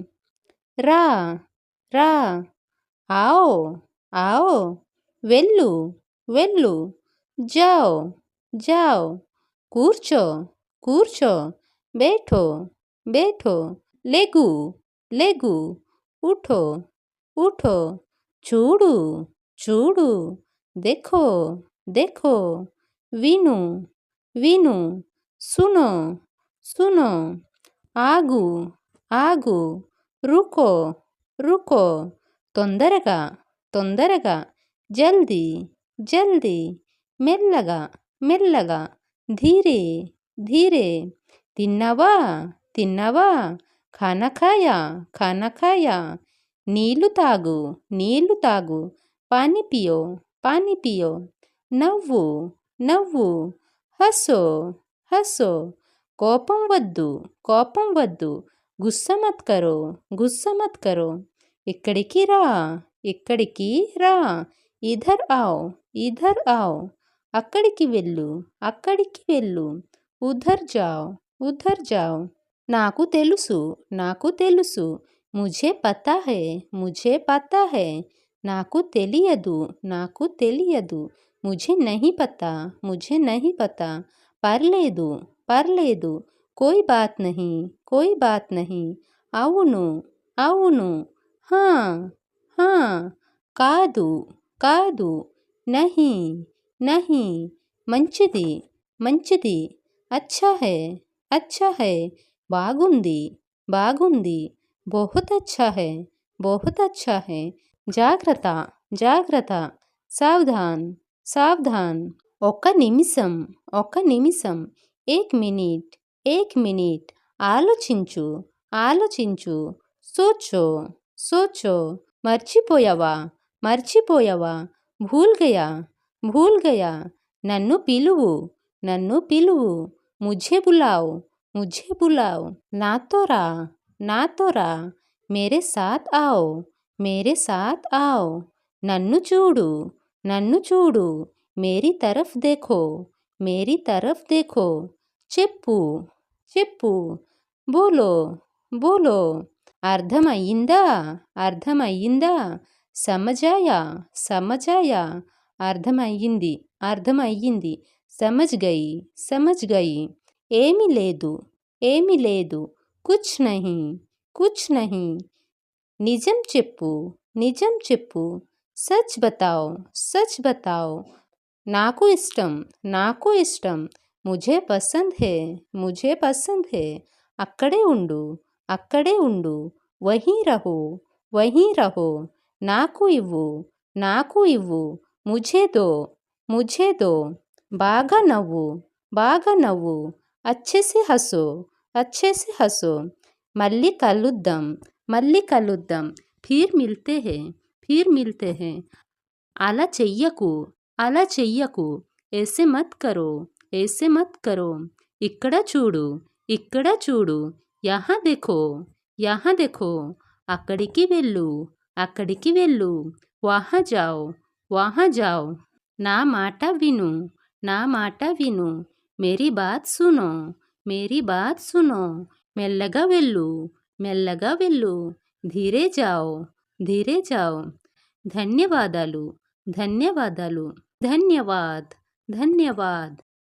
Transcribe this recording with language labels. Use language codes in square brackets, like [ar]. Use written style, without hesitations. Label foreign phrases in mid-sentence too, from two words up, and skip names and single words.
[te] రా రా, [hi] आओ आओ, [te] వెళ్ళు వెళ్ళు, [hi] जाओ जाओ, [te] కూర్చో కూర్చో, [hi] बैठो बैठो, [te] లేగు లేగు, [hi] उठो उठो, [te] చూడు చూడు, [hi] देखो देखो, [te] విను విను, [hi] सुनो सुनो, [te] ఆగు ఆగు, [hi] रुको रुको, [te] తొందరగా తొందరగా, [hi] जल्दी जल्दी, [te] మెల్లగా మెల్లగా, [hi] धीरे धीरे, [te] తిన్నావా తిన్నావా, [hi] खाना खाया खाना खाया, [te] నీళ్లు తాగు నీళ్లు తాగు, [hi] पानी पियो पानी पियो, [te] నవ్వు నవ్వు, [hi] हँसो हँसो, [te] కోపం వద్దు కోపం వద్దు, [hi] गुस्सा मत करो गुस्सा मत करो, [te] ఇక్కడికి రా ఇక్కడికి రా, [hi] इधर आओ इधर आओ, [te] అక్కడికి వెళ్ళు అక్కడికి వెళ్ళు, [hi] उधर जाओ उधर जाओ, [te] నాకు తెలుసు నాకు తెలుసు, [hi] मुझे पता है मुझे पता है, [te] నాకు తెలియదు నాకు తెలియదు, [hi] मुझे नहीं पता, परलेदु, कोई बात नहीं, [te] అవును అవును, [hi] हाँ हाँ, [te] కాదు కాదు, [hi] नहीं नहीं, [te] మంచిది మంచిది, [hi] अच्छा है, [te] బాగుంది బాగుంది, [hi] बहुत अच्छा है, [te] జాగ్రత్త జాగ్రత్త, [hi] सावधान सावधान, [te] ఒక్క నిమిషం, [hi] एक मिनट, [te] ఆలోచించు ఆలోచించు, [hi] सोचो सोचो, [te] మర్చిపోయావా మర్చిపోయావా, [hi] भूल गया, [te] నన్ను పిలువు, [hi] मुझे बुलाओ, [te] నాతో రా, [hi] मेरे साथ आओ, [te] నన్ను చూడు, [hi] मेरी तरफ देखो, చెప్పు, बोलो, అర్థమయ్యిందా समझ आया, అర్థమయ్యింది, समझ गई, [te] ఏమీ లేదు, [hi] कुछ नहीं, [te] నిజం చెప్పు, [hi] सच बताओ, [te] నాకు ఇష్టం, [hi] मुझे पसंद है, [te] అక్కడే ఉండు, [hi] वहीं रहो, [te] నాకు ఇవ్వు, [hi] मुझे दो, [te] బాగా నవ్వు, [hi] अच्छे से हंसो, [te] మళ్ళీ కలుద్దాం, [hi] फिर मिलते हैं, [te] అలా చెయ్యకు, [hi] ऐसे मत करो, [te] ఇక్కడ చూడు, [hi] यहाँ देखो, [te] అక్కడికి వెళ్ళు, [hi] वहाँ जाओ, [te] నా మాట విను, [hi] मेरी बात सुनो, [te] మెల్లగా వెళ్ళు, [hi] धीरे जाओ, ధన్యవాదాలు, ధన్యవాద్.